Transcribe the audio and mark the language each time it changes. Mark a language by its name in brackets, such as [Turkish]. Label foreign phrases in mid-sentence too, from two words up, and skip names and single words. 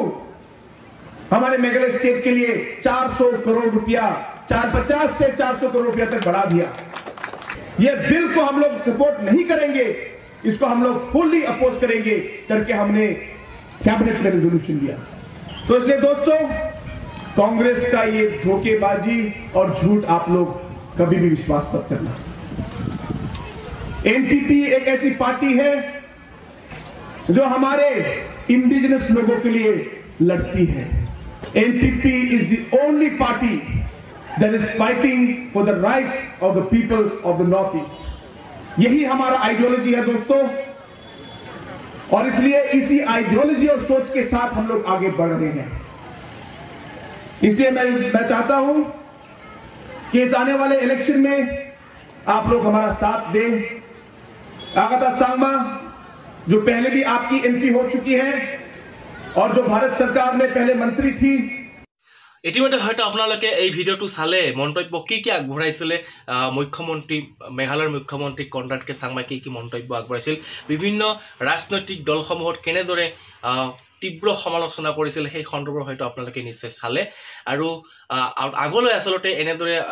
[Hindi] हमारे मेघालय स्टेट के लिए 400 करोड़ रुपया 450 से 400 करोड़ रुपया तक बढ़ा दिया यह बिल को हम लोग सपोर्ट नहीं करेंगे इसको हम लोग [English] fully oppose [Hindi] करेंगे करके हमने कैबिनेट में रेजोल्यूशन दिया तो इसलिए दोस्तों कांग्रेस का ये धोखेबाजी और झूठ आप लोग कभी भी विश्वास मत करना एनपीपी एक ऐसी पार्टी है जो हमारे इंडिजिनस लोगों के लिए लड़ती है [English] NPP is the only party that is fighting for the rights of the people of the North East [Hindi] यही हमारा आइडियोलॉजी है दोस्तों और इसलिए इसी आइडियोलॉजी और सोच के साथ हम लोग आगे बढ़ रहे हैं इसलिए मैं चाहता हूं कि इस आने वाले इलेक्शन में आप लोग हमारा साथ दें आगाथा सांगमा जो पहले भी आपकी एमपी हो चुकी है और जो भारत सरकार में पहले मंत्री थी [Assamese] ইতিমধ্যে হয়তো আপোনালোকে এই ভিডিঅ'টো চালে মন্তব্য কি আগবঢ়াইছিলে মেঘালয়ৰ মুখ্যমন্ত্ৰী কনৰাড কে চাংমাই কি মন্তব্য আগবঢ়াইছিল বিভিন্ন ৰাজনৈতিক দলসমূহত কেনেদৰে তীব্ৰ সমালোচনা কৰিছিল সেই সন্দৰ্ভত হয়তো আপোনালোকে নিশ্চয় চালে আৰু আগলৈ আসলতে এনেদৰে